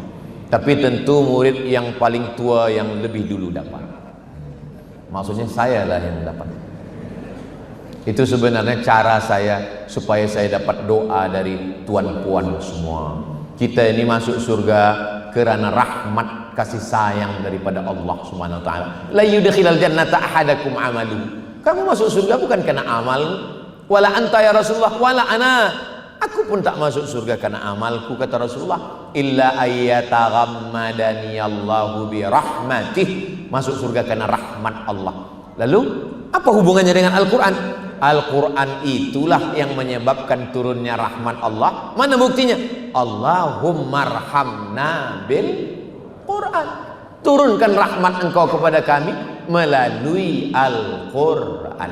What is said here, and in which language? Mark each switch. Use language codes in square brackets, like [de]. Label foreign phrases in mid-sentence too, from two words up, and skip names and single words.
[id] Tapi tentu murid yang paling tua yang lebih dulu dapat. Maksudnya saya lah yang dapat. Itu sebenarnya cara saya supaya saya dapat doa dari tuan-puan semua. Kita ini masuk surga karena rahmat kasih sayang daripada Allah [ar] سبحانه وتعالى. لا يدخل الجنة أحدكم عمله. [id] Kamu masuk surga bukan karena amal. [ar] ولا أنت يا رسول الله ولا أنا. [id] Aku pun tak masuk surga karena amalku, kata Rasulullah. [ar] إلا أن يتغمدني الله برحمته. [id] Masuk surga karena rahmat Allah. Lalu apa hubungannya dengan Al-Quran? Al-Quran itulah yang menyebabkan turunnya rahmat Allah. Mana buktinya? [ar] اللهم ارحمنا بالقرآن. [id] Turunkan rahmat engkau kepada kami melalui Al-Quran.